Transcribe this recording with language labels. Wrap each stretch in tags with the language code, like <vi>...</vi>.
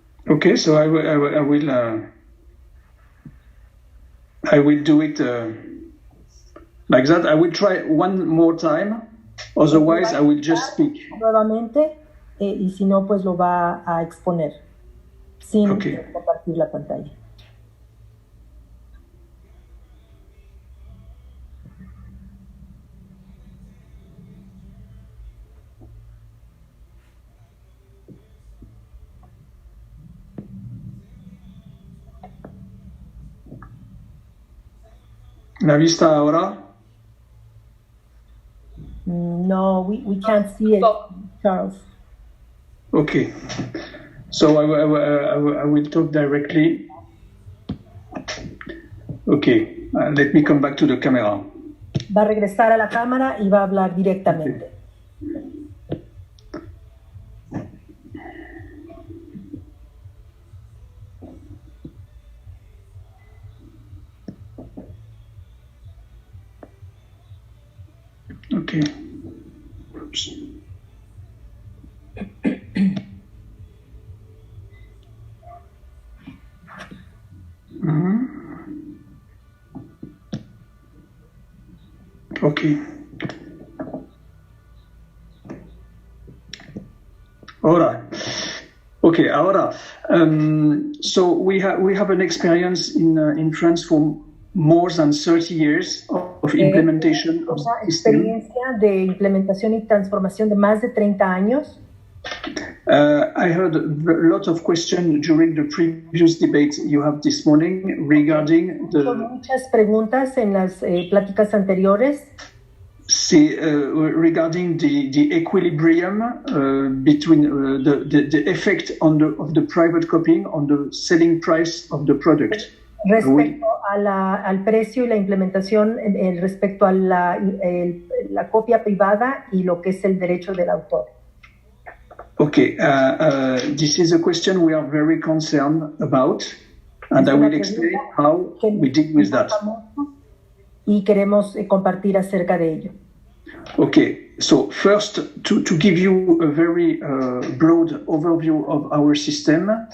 <en>Okay, so I will do it like that. I will try one more time. Otherwise, I will just speak.</en> <es>Nuevamente, y si no, pues lo va a exponer sin compartir la pantalla. ¿La vista ahora?</es> <en>No, we can't see it, Charles. Okay. So I will talk directly. Okay. Let me come back to the camera.</en> <es>Va a regresar a la cámara y va a hablar directamente.</es> <en>Okay. Oops. Okay.</en> <es>Ahora. Okay, ahora.</es> <en>So we have an experience in France for more than 30 years of implementation of</en> <es>una experiencia de implementación y transformación de más de 30 años.</es> <en>I heard a lot of questions during the previous debate you have this morning regarding</en> <es>Muchas preguntas en las pláticas anteriores.</es> <en>See, regarding the equilibrium between the effect of the private copying on the selling price of the product.</en> <es>Respecto al precio y la implementación respecto a la copia privada y lo que es el derecho del autor.</es> <en>Okay, this is a question we are very concerned about, and I will explain how we deal with that.</en> <es>Y queremos compartir acerca de ello.</es> <en>Okay, so first, to give you a very broad overview of our system,</en>